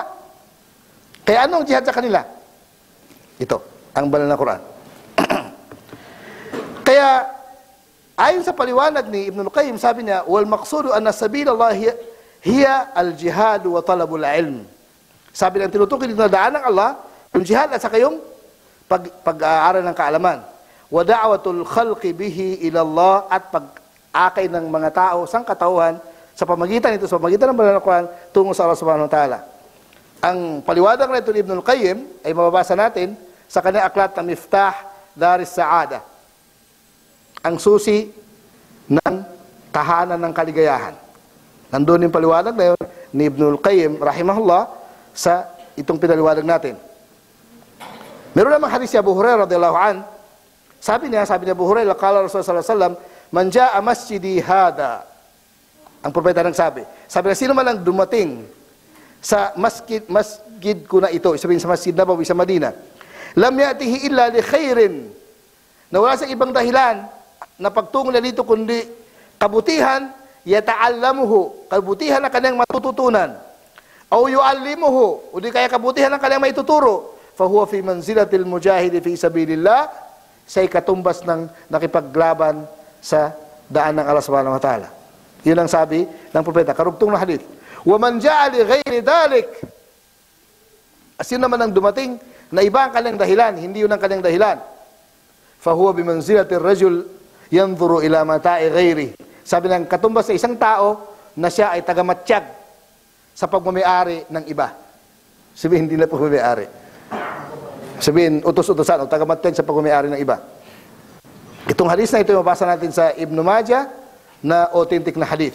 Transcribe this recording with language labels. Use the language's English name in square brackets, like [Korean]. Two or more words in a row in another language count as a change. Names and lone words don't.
[Filipino] Kaya ano ang jihad sa kanila? Ito, ang banal na Quran. Kaya, ayon sa paliwanag ni Ibn Qayyim, sabi niya, [Arabic] والمقصود أن سبيل الله هي الجهاد وطلب العلم. [Filipino] Sabi ng tinutukoy dito na daan ng Allah, yung jihad at saka yung pag-aaral ng kaalaman. [Arabic] ودعوة الخلق به إلى الله, [Filipino] at pag-akay ng mga tao sang katauhan sa pamagitan ito, sa pamagitan ng banal na Quran tungo sa Allah [Arabic] سبحانه وتعالى. [Filipino] Ang paliwanag na ito ni Ibn Qayyim ay mababasa natin sa kanyang aklat na Miftah Daris Sa'ada, ang susi ng tahanan ng kaligayahan. Nandun yung paliwanag na yun ni Ibn Qayyim rahimahullah sa itong pinaliwanag natin. Meron namang hadis si Abu Hurairah [Arabic] رضي الله عن. [Filipino] Sabi niya [Arabic] Abu Hurairah, قال رسول الله صلى الله عليه وسلم من جاء مسجدي هذا. [Filipino] Ang propeta nagsabi. Sabi na, sino man ang dumating sa masjid ko na ito, sabihin sa Masjid Nabawi sa Madina, [Arabic] لم يأته إلا لخير, [Filipino] na wala sa ibang dahilan na pagtungo na dito kundi kabutihan, yata'allamuhu, kabutihan na kanyang matututunan, o yu'allimuhu, o di kaya kabutihan na kanyang maituturo, [Arabic] فهو في منزلة المجاهد في سبيل الله, [Filipino] sa ikatumbas ng nakipaglaban sa daan ng Allah [Arabic] سبحانه وتعالى. [Filipino] Yun ang sabi ng propeta, karugtong na hadith. [Arabic] ومن جاء لغير ذلك, [Filipino] asin naman ang dumating na iba ang kanyang dahilan, hindi yun ang kanyang dahilan, [Arabic] فهو بمنزلة الرجل ينظر إلى متاع غيره. [Filipino] Sabi ng katumbas sa isang tao na siya ay tagamatsyag sa pagmamayari ng iba. Sabihin, hindi na pagmamayari. Sabihin, utos-utosan o tagamatsyag sa pagmamayari ng iba. Itong hadith na ito mabasa natin sa Ibn Majah na authentic na hadith.